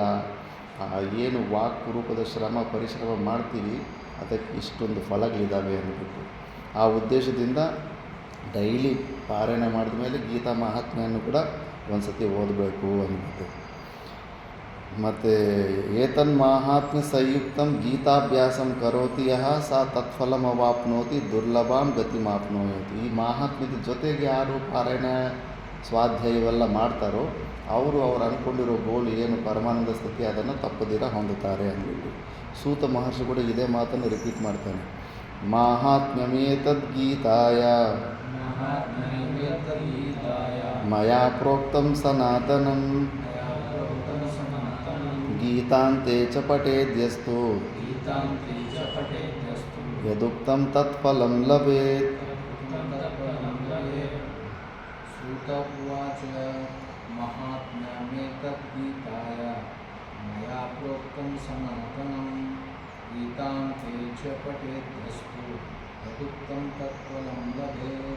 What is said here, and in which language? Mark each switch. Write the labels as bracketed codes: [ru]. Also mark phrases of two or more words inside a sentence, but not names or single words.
[kn] ಏನು ವಾಕ್ ರೂಪದ ಪರಿಶ್ರಮ ಮಾಡ್ತೀವಿ ಅದಕ್ಕೆ ಇಷ್ಟೊಂದು ಫಲಗಳಿದ್ದಾವೆ ಅಂದ್ಬಿಟ್ಟು ಆ ಉದ್ದೇಶದಿಂದ ಡೈಲಿ ಪಾರಾಯಣ ಮಾಡಿದ ಮೇಲೆ ಗೀತಾ ಮಹಾತ್ಮೆಯನ್ನು ಕೂಡ ಒಂದು ಸತಿ ಓದಬೇಕು ಅಂದ್ಬಿಟ್ಟು. [sa] ಮತ್ತು ಏತನ್ಮಾಹಾತ್ಮ್ಯ ಸಂಯುಕ್ತಂ ಗೀತಾಭ್ಯಾಸಂ ಕರೋತಿ ಯಃ ಸಾ ತತ್ಫಲಮವಾಪ್ನೋತಿ ದುರ್ಲಭಾಂ ಗತಿಮಾಪ್ನೋತಿ. [kn] ಈ ಮಹಾತ್ಮ್ಯದ ಜೊತೆಗೆ ಯಾರು ಪಾರಾಯಣ ಸ್ವಾಧ್ಯಾಯ ಇವೆಲ್ಲ ಮಾಡ್ತಾರೋ ಅವರು ಅಂದ್ಕೊಂಡಿರೋ ಗೋಲ್ ಏನು ಪರಮಾನಂದ ಸ್ಥಿತಿ ಅದನ್ನು ತಪ್ಪದಿರ ಹೊಂದುತ್ತಾರೆ ಅಂದ್ಬಿಟ್ಟು ಸೂತ ಮಹರ್ಷಿ ಕೂಡ ಇದೇ ಮಾತನ್ನು ರಿಪೀಟ್ ಮಾಡ್ತಾನೆ. [sa] ಮಾಹಾತ್ಮ್ಯಮೇತದ್ಗೀತಾಯ ಮಯಾ ಪ್ರೋಕ್ತಂ ಸನಾತನಂ ಗೀತಾಂತೆ ಚ ಪಠೇದ್ಯಸ್ತು ಯದುಕ್ತಂ ತತ್ಫಲಂ ಲಭೇತ್. ಸೂತವಾಚ ಮಹಾತ್ಮ್ಯಮೇತದ್ಗೀತಾಯ ಮಯಾ ಪ್ರೋಕ್ತಂ ಸನಾತನಂ ಗೀತಾಂತೆ ಚ ಪಠೇದ್ಯಸ್ತು ಯದುಕ್ತಂ ತತ್ಫಲಂ ಲಭೇತ್.